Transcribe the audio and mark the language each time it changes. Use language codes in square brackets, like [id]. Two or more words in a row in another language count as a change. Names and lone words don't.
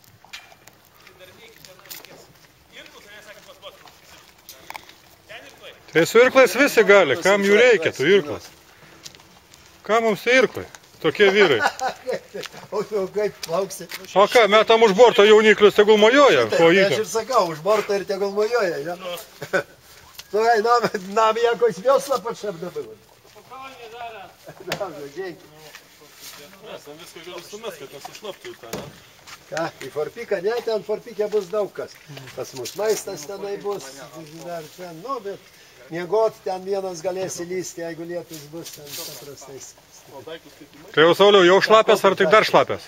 [lt] Tai su irklais visi gali, kam jų reikia, tų irklas? Kam mums tai irklai? Tokie vyrai. O ką, metam už borto jauniklius tegul mojuoja? Aš ir sakau, už borto ir tegul mojuoja. [pl] Słuchaj, nam jakoś wiosła potrzebna była. Spokojnie, zaraz. Dobrze, dzięki. [lt] Tam viską galiu sumest, kad nesušlaptų tą, ne? Ką, į forpiką, ne, ten forpikė bus daug kas. Pas mus maistas tenai bus, dar ten, nu, bet miegot ten vienas galės įlysti, jeigu lietus bus ten paprastais. Tai jau, Sauliau, jau šlapęs ar tik dar šlapęs?